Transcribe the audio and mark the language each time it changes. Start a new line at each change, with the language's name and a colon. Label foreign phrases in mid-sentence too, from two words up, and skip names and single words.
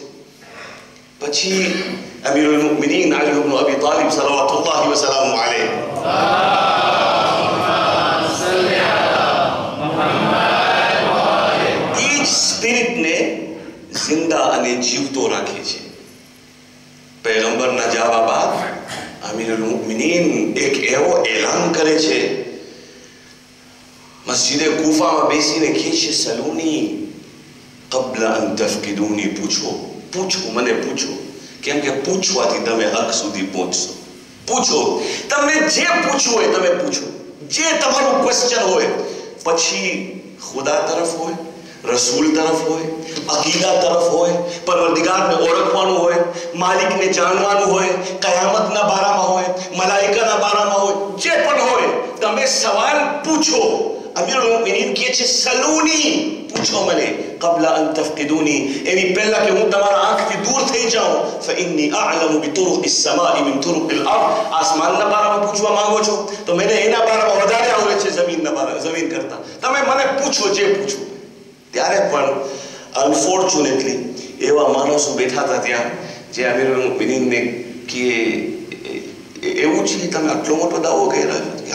Gujarati: પછી અમીરુલ મુમિનીન અલી ઇબ્ન અબી તાલિબ
Arabic: صلوات الله وسلامه عليه
Gujarati: ઈ સ્પિરિટને જિંદા અને જીવતો રાખે છે. પૈગંબરના જવાબ બાદ અમીરુલ મુમિનીન એક એવો એલાન કરે છે, મસ્જિદે કૂફામાં બેસીને કહે છે,
Arabic: سلوني قبل ان تفقدوني,
Gujarati: પૂછો, મને પૂછો, કેમ કે પૂછવાથી તમે હક સુધી પહોંચશો. પૂછો, તમને જે પૂછવું હોય તમે પૂછો, જે તમારું ક્વેશ્ચન હોય. પછી ખુદા તરફ હોય, રસૂલ તરફ હોય, અકીદા તરફ હોય, પરવરદિગારને ઓળખવાનું હોય, માલિકને જાણવાનું હોય, કયામતના બારામાં હોય, મલાઈકાના બારામાં હોય, જે પણ હોય તમે સવાલ પૂછો. અમીરુલ મુમિનીન કહે છે, સલૂની, પૂછો મને,
Arabic: قبل ان تفقدوني,
Gujarati: એની પહેલા કે હું તમારા આંખથી દૂર થઈ જાઉં.
Arabic: فاني اعلم بطرق السماء من طرق الارض,
Gujarati: આસમાનના બારામાં પૂછવા માંગો છો તો મને એના બારામાં વધારે આવડે છે જમીન કરતા. તમે મને પૂછો જે પૂછો. ત્યારે પણ અનફોર્ચ્યુનેટલી એવા માણસો બેઠા હતા ત્યાં જે અમીરુલ મુમિનીનને કે એવું છે તમે આટલો મોટો દાવો કરી રહ્યા છો?